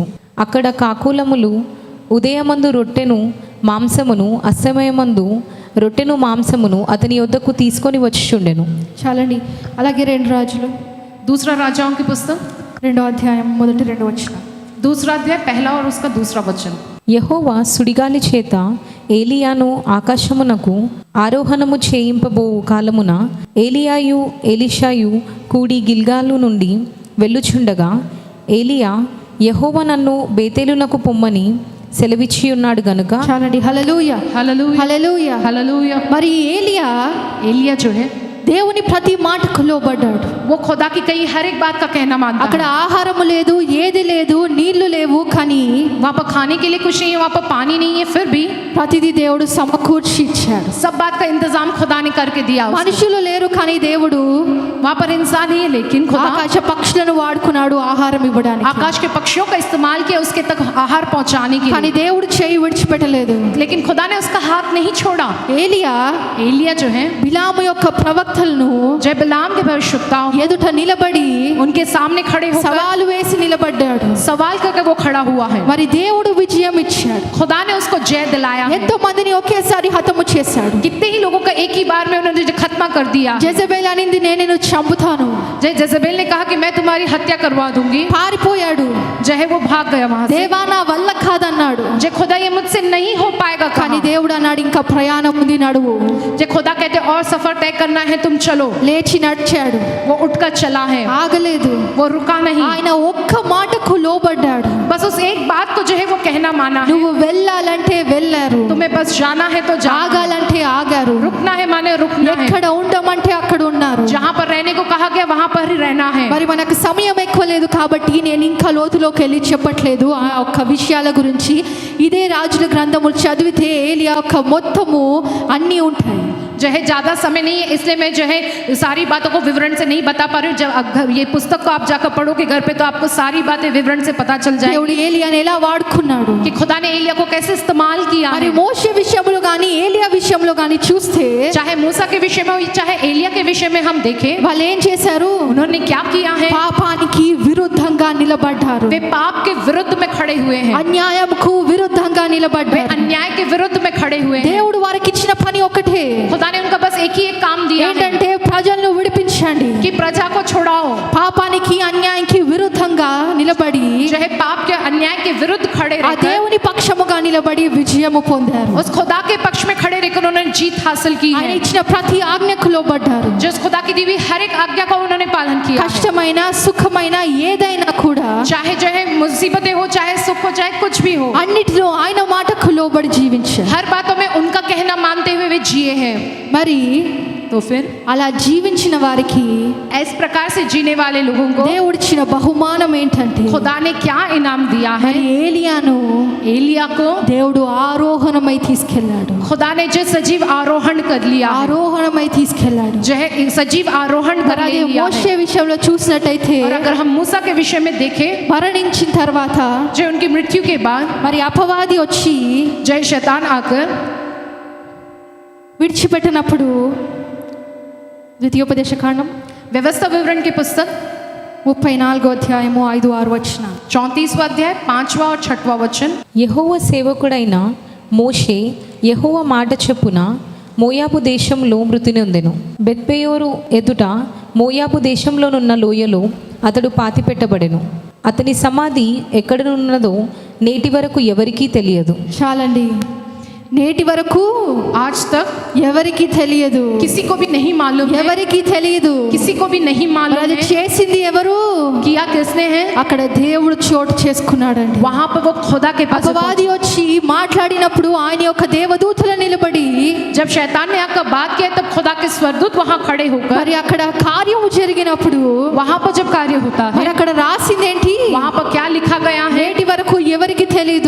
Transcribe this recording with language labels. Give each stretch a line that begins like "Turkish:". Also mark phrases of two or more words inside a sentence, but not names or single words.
Telugu: అక్కడ కాకులములు ఉదయమందు రొట్టెను మాంసమును, అస్తమయమందు రొట్టెను మాంసమును అతని యొద్దకు తీసుకొని వచ్చుచుండెను. చాలండి. అలాగే 2 రాజులు
Hindi: दूसरा राजाओं की पुस्तक
Telugu: 2వ అధ్యాయం మొదటి 2 వచనం.
Hindi: दूसरा अध्याय पहला और उसका दूसरा वचन।
Telugu: యెహోవా సుడిగాలి చేత ఏలియాను ఆకాశమునకు ఆరోహణము చేయింపబో కాలమున ఏలియాయు ఎలీషాయు కూడి గిల్గాలు నుండి వెళ్ళుచుండగా ఏలియా యెహోవా నన్ను బేతేలునకు పొమ్మని సెలవిచ్చి ఉన్నాడు గనుక. చాలండి. హల్లెలూయా,
Hindi: हालेलुया,
Telugu: హల్లెలూయా.
Hindi: हालेलुया।
Telugu: మరి ఏలియా
Hindi: एलिया जो है
Telugu: దేవుని ప్రతి మాటకు లోబడ్డాడు.
Hindi: वो खुदा की कही हर एक बात का कहना मानता
Telugu: అక్కడ
Hindi: है।
Telugu: ఆహారము లేదు, ఏది లేదు, నీళ్లు లేవు, కానీ
Hindi: वहाँ पर खाने के लिए कुछ नहीं है, वहाँ पर पानी नहीं है, फिर भी
Telugu: ప్రతిదీ దేవుడు సమకూర్చి ఇచ్చాడు.
Hindi: सब बात का इंतजाम खुदा ने करके दिया उसको।
Telugu: మనుషులు లేరు కానీ దేవుడు
Hindi: वहाँ पर इंसान ही है, लेकिन खुदा
Telugu: ఆకాశ పక్షులను వాడుకున్నాడు ఆహారం ఇవ్వడానికి.
Hindi: आकाश के पक्षियों का इस्तेमाल किया उसके तक आहार पहुँचाने के
Telugu: కానీ
Hindi: लिए,
Telugu: దేవుడు చేయి విడిచిపెట్టలేదు.
Hindi: लेकिन खुदा ने उसका हाथ नहीं छोड़ा।
Telugu: ఏలియా
Hindi: एलिया जो है
Telugu: బిలాము యొక్క ప్రవక్తలను
Hindi: जय बिलाम के भविष्यवक्ताओं
Telugu: ఎదుట నిలబడి
Hindi: उनके सामने खड़े होकर
Telugu: సవాలు వేసి నిలబడ్డాడు.
Hindi: सवाल करके वो खड़ा हुआ है।
Telugu: మరి దేవుడు విజయం ఇచ్చాడు.
Hindi: खुदा ने उसको जय दिलाया है।
Telugu: ఎంతో మందిని ఒకేసారి హతము చేశాడు.
Hindi: कितने ही लोगों का एक ही बार में उन्होंने जो खत्मा कर दिया।
Telugu: జెజబెల్ అనింది నేను నిన్ను చంపుతాను,
Hindi: जय जजेबेल ने कहा कि मैं तुम्हारी हत्या करवा दूंगी।
Telugu: పారిపోయాడు.
Hindi: जय है वो भाग गया वहां से।
Telugu: దేవా నా వల్ల కాదన్నాడు.
Hindi: जय खुदा ये मुझसे नहीं हो पाएगा
Telugu: కానీ
Hindi: कहा।
Telugu: దేవుడు అన్నాడు ఇంకా ప్రయాణం ఉంది, నడువు.
Hindi: जय खुदा कहते और सफर तय करना है, तुम चलो।
Telugu: లేచి నడిచాడు,
Hindi: वो उठकर चला है,
Telugu: ఆగలేదు.
Hindi: वो रुका नहीं।
Telugu: ఆయన ఒక్క మాటకు లోబడ్డాడు.
Hindi: बस उस एक बात को जो है वो कहना माना है।
Telugu: నువ్వు వెళ్ళాలంటే వెళ్ళారు,
Hindi: तुम्हें बस जाना है तो जाओ,
Telugu: ఆగాలంటే ఆగారు,
Hindi: रुकना है माने रुकना है,
Telugu: ఎక్కడ ఉండమంటే అక్కడ ఉన్నారు.
Hindi: जहाँ पर रहने को कहा गया वहां पर ही रहना है।
Telugu: మరి మనకు సమయం ఎక్కువ లేదు కాబట్టి నేను ఇంకా లోతులోకి వెళ్ళి చెప్పట్లేదు ఆ ఒక్క విషయాల గురించి. ఇదే రాజుల గ్రంథములు చదివితే ఏలియా యొక్క మొత్తము అన్నీ ఉంటాయి.
Hindi: जो है ज़्यादा समय नहीं है, इसलिए मैं जो है सारी बातों को विवरण से नहीं बता पा रही हूँ। जब ये पुस्तक को आप जाकर पढ़ोगे घर पे तो आपको सारी बातें विवरण से पता चल जाएगी
Telugu: దేవుడు ఏలియాని ఎలా వాడుకున్నాడు.
Hindi: कि खुदा ने एलिया को कैसे इस्तेमाल किया
Telugu: మరి
Hindi: है।
Telugu: మోషే విషయంలో కానీ ఏలియా విషయంలో కానీ చూస్తే
Hindi: चाहे मूसा के विषय में हो चाहे एलिया के विषय में हम देखें,
Telugu: వాళ్ళు ఏం చేశారు?
Hindi: उन्होंने क्या किया है।
Telugu: పాపానికి విరుద్ధంగా నిలబడ్డారు,
Hindi: वे पाप के विरुद्ध में खड़े हुए हैं,
Telugu: అన్యాయంకు విరుద్ధంగా
Hindi: वे
Telugu: నిలబడ్డారు.
Hindi: अन्याय के विरुद्ध में खड़े हुए हैं।
Telugu: దేవుడు వారికి ఇచ్చిన పని ఒకటే,
Hindi: खुदा ने उनका बस एक ही एक काम दिया है
Telugu: ఏంటంటే ప్రజలను విడిపించండి.
Hindi: कि प्रजा को छुड़ाओ।
Telugu: పాపానికి అన్యాయానికి విరుద్ధంగా నిలబడి
Hindi: जो है पाप के अन्याय के विरुद्ध खड़े
Telugu: ఆ
Hindi: रहकर
Telugu: దేవుని పక్షముగా నిలబడి విజయము పొందారు.
Hindi: उस खुदा के पक्ष में खड़े रहकर उन्होंने जीत हासिल की
Telugu: ఆయన
Hindi: है।
Telugu: ఇచ్చిన ప్రతి ఆజ్ఞకు లోబడ్డారు.
Hindi: जो उस खुदा की दी हुई हर एक आज्ञा का उन्होंने पालन किया।
Telugu: కష్టమైన సుఖమైన ఏదైనా కూడా
Hindi: चाहे जो है मुसीबतें हो, चाहे सुख हो, चाहे कुछ भी हो,
Telugu: అన్నిటిలో ఆయన మాటకు లోబడి జీవించారు.
Hindi: हर बातों में उनका जिए हैं।
Telugu: మరి
Hindi: तो फिर
Telugu: అలా జీవించిన వారికి
Hindi: इस प्रकार से जीने वाले लोगों को
Telugu: దేవుడిచ్చిన బహుమానం ఏంటంటే
Hindi: खुदा ने क्या इनाम दिया है?
Telugu: మరి ఏలియాను
Hindi: एलिया को
Telugu: దేవుడు ఆరోహణమై తీసుకెళ్ళాడు,
Hindi: खुदा ने जो सजीव आरोहण कर लिया है,
Telugu: ఆరోహణమై తీసుకెళ్ళాడు.
Hindi: जो है सजीव आरोहण कर
Telugu: మరి
Hindi: लिया
Telugu: మోషే
Hindi: है।
Telugu: విషయంలో చూసినట్టయితే
Hindi: और अगर हम मूसा के विषय में देखें,
Telugu: మరణించిన తర్వాత
Hindi: जो उनकी मृत्यु के बाद
Telugu: మరి అపవాది వచ్చి
Hindi: जय शैतान आकर
Telugu: విడిచిపెట్టినప్పుడు ద్వితీయోపదేశకాండం
Hindi: व्यवस्था विवरण की पुस्तक
Telugu: 34 అధ్యాయము 5-6 వచనం.
Hindi: 34वां अध्याय 5वां और 6वां वचन।
Telugu: యెహోవా సేవకుడైన మోషే యెహోవా మాట చొప్పున మోయాబు దేశంలో మృతి నొందెను. బెత్పెయోరు ఎదుట మోయాబు దేశంలోనున్న లోయలో అతడు పాతిపెట్టబడెను. అతని సమాధి ఎక్కడనున్నదో నేటి వరకు ఎవరికీ తెలియదు. చాలండి, నేటి వరకు
Hindi: आज तक
Telugu: ఎవరికి తెలియదు,
Hindi: किसी को भी नहीं मालूम है,
Telugu: ఎవరికి తెలియదు.
Hindi: किसी को भी नहीं
Telugu: మరి
Hindi: मालूम
Telugu: అది
Hindi: है
Telugu: చేసింది ఎవరు?
Hindi: किया किसने है।
Telugu: అక్కడ దేవుడు చోటు చేసుకున్నాడండి.
Hindi: वहां पर वो खुदा के पास
Telugu: అపవాది వచ్చి మాట్లాడినప్పుడు ఆయన యొక్క దేవదూతలు నిలబడి
Hindi: जब शैतान ने आकर बात किया तब खुदा के स्वर्गदूत वहां खड़े होकर,
Telugu: మరి అక్కడ కార్యము జరిగినప్పుడు
Hindi: वहां पर जब कार्य होता
Telugu: మరి
Hindi: है
Telugu: అక్కడ రాసిందేంటి?
Hindi: वहां पर क्या लिखा गया है
Telugu: నేటి వరకు ఎవరికి తెలియదు.